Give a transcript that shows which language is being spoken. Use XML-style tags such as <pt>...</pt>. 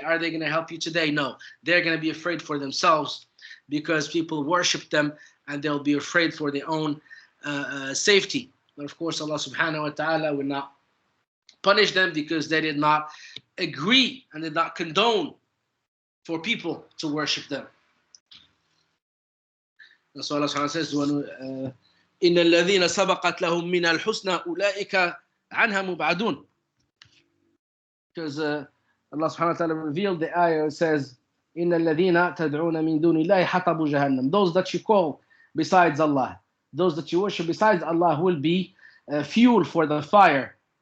<en>Are they going to help you today? No. They're going to be afraid for themselves because people worship them, and they'll be afraid for their own safety. But of course, Allah subhanahu wa ta'ala will not punish them because they did not agree and did not condone for people to worship them. That's why Allah subhanahu wa ta'ala says,</en> <ar>إِنَّ الَّذِينَ سَبَقَتْ لَهُم مِّنَ الْحُسْنَى أُولَٰئِكَ عَنْهَا مُبْعَدُونَ.</ar> <en>Because Allah subhanahu wa ta'ala revealed the ayah, says,</en> <ar>إِنَّ الَّذِينَ تَدْعُونَ مِن دُونِ اللَّهِ حَطَبُ جَهَنَّمَ.</ar> <en>Those that you call besides Allah, those that you worship besides Allah will be fuel for the fire.</en>